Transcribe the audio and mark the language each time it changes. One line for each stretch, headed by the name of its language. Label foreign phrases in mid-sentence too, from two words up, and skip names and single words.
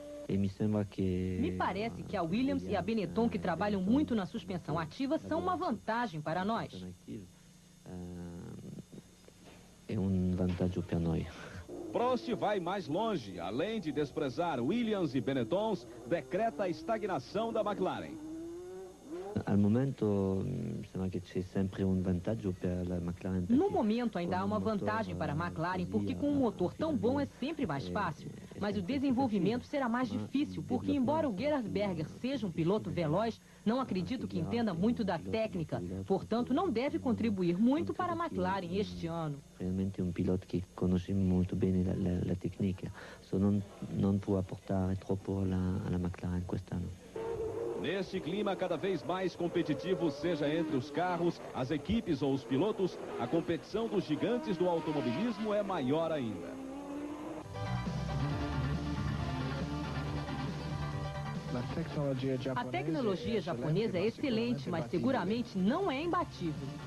Portuguese: Me parece que a Williams e a Benetton, que trabalham muito na suspensão ativa, são uma vantagem para nós.
Italian: É vantaggio per noi.
Portuguese: Prost vai mais longe. Além de desprezar Williams e Benettons, decreta a estagnação da McLaren.
Italian: Al momento, sembra che c'è sempre vantaggio per la McLaren.
Portuguese: No momento ainda há uma vantagem para a McLaren, porque com um motor tão bom é sempre mais fácil. Mas o desenvolvimento será mais difícil, porque embora o Gerhard Berger seja um piloto veloz, não acredito que entenda muito da técnica. Portanto, não deve contribuir muito para a McLaren este ano. Realmente um piloto que conhece muito bem a técnica, só não
Italian: può apportare troppo alla McLaren quest'anno.
Portuguese: Neste clima cada vez mais competitivo, seja entre os carros, as equipes ou os pilotos, a competição dos gigantes do automobilismo é maior ainda. A tecnologia japonesa é excelente, mas seguramente não é imbatível.